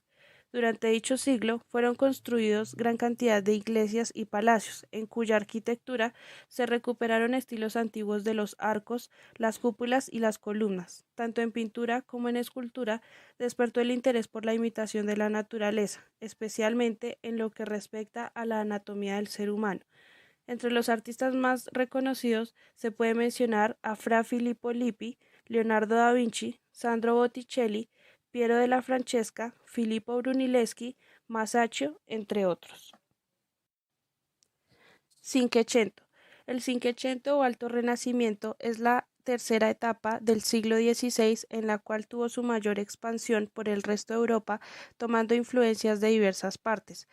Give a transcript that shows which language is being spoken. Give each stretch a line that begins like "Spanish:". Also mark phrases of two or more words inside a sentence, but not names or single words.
Spanish: Durante dicho siglo fueron construidos gran cantidad de iglesias y palacios, en cuya arquitectura se recuperaron estilos antiguos de los arcos, las cúpulas y las columnas. Tanto en pintura como en escultura despertó el interés por la imitación de la naturaleza, especialmente en lo que respecta a la anatomía del ser humano. Entre los artistas más reconocidos se puede mencionar a Fra Filippo Lippi, Leonardo da Vinci, Sandro Botticelli, Piero della Francesca, Filippo Brunelleschi, Masaccio, entre otros. Cinquecento. El Cinquecento o Alto Renacimiento es la tercera etapa del siglo XVI en la cual tuvo su mayor expansión por el resto de Europa, tomando influencias de diversas partes.